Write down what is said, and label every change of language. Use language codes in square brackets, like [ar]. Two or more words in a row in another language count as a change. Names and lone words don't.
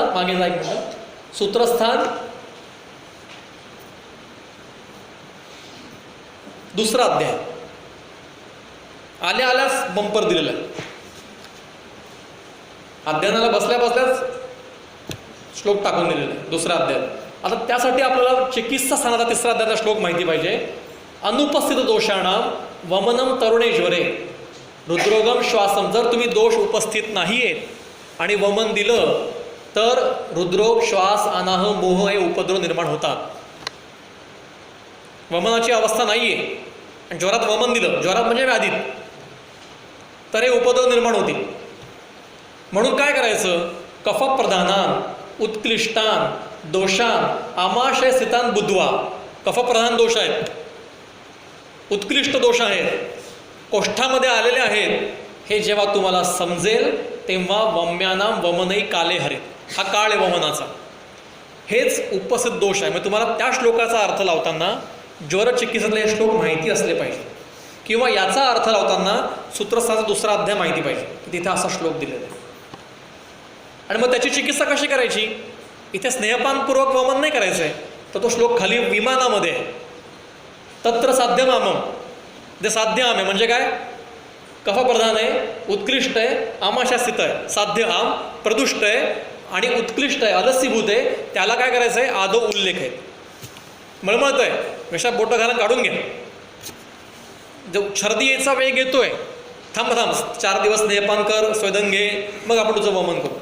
[mr] मागे जा एक मिनिट. सूत्रस्थान 2रा अध्याय. आल्याच बंपर दिलेला आहे. अध्ययनाला बसल्याच श्लोक टाकून दिलेला आहे 2रा अध्याय. आता त्यासाठी आपल्याला चिकित्सा स्थानाचा 3रा अध्यायाचा श्लोक माहिती पाहिजे. [sa] अनुपस्थित दोषाणाम वमनम तरुणेश्वरे हृद्रोगम श्वासम. [mr] जर तुम्ही दोष उपस्थित नाही आहेत आणि वमन दिलं तर हृद्रोग, श्वास, अनाह, मोह हे उपद्रव निर्माण होतात. वमनाची अवस्था नाही आहे आणि ज्वरात वमन दिलं, ज्वरात म्हणजे व्याधीत, तर हे उपद्रव निर्माण होतील. म्हणून काय करायचं? [sa] कफप्रधानान उत्क्लिष्टान दोषान आमाशय स्थितान बुद्ध्वा. [mr] कफप्रधान दोष आहेत, उत्कृष्ट दोष आहेत, कोष्ठामध्ये आलेले आहेत. हे जेव्हा तुम्हाला समजेल तेव्हा [sa] वम्यानाम वमनही काले हरेत. [mr] हा काळ आहे वमनाचा. हेच उपस्थित दोष आहे. मग तुम्हाला त्या श्लोकाचा अर्थ लावताना ज्वर चिकित्सेतले हे श्लोक माहिती असले पाहिजे, किंवा याचा अर्थ लावताना सूत्रस्थानाचा 2रा अध्याय माहिती पाहिजे की तिथे असा श्लोक दिलेला आहे. आणि मग त्याची चिकित्सा कशी करायची? इथे स्नेहपानपूर्वक वमन नाही करायचं आहे, तर तो श्लोक खाली विमानामध्ये आहे. [sa] तत्र साध्यम आमम, [mr] ते साध्य आम आहे म्हणजे काय, कफप्रधान आहे, उत्कृष्ट आहे, आमाशास्थित आहे. साध्य आम प्रदुष्ट आहे आणि उत्कृष्ट आहे, अलस्सीभूत आहे, त्याला काय करायचं आहे, आदो उल्लेख आहे. मळमळत आहे, विषात बोटं घालून काढून घ्या. जो छर्दी याचा वेग येतोय, थांब 4 दिवस स्नेहपान कर, स्वेदन घे, मग आपण तुझं वमन करू.